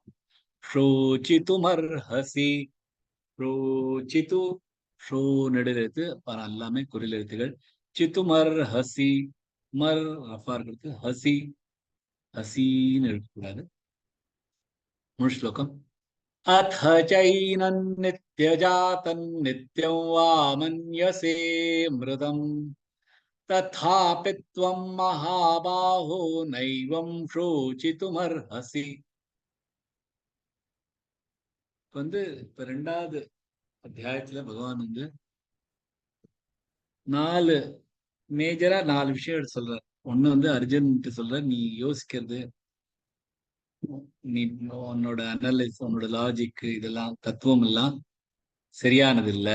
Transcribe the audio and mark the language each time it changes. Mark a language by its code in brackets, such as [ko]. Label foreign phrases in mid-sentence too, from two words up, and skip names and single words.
[sa] ஷோச்சித்துமர்ஹசி. [ta] ஷோச்சித்து ஷோ நெடில் எழுத்து, எல்லாமே குறில் எழுத்துகள். சித்துமர்ஹசி மர் ரஃபா இருக்கிறது, ஹசி ஹசின்னு எழுதக்கூடாது. முழு ஸ்லோகம். [sa] अथ चैनन्नित्यजातन्नित्यं वा मन्यसे मृदम् तथापि त्वं महाबाहो नैवं शोचितुमर्हसि. [ta] இப்ப 2வது அத்தியாயத்துல பகவான் மேஜரா 4 விஷயம் சொல்றார். ஒண்ணு அர்ஜுன் சொல்ற, நீ யோசிக்கிறது, நீ உன்னோட அனலைஸ், உன்னோட லாஜிக், இதெல்லாம் தத்துவம் எல்லாம் சரியானது இல்ல.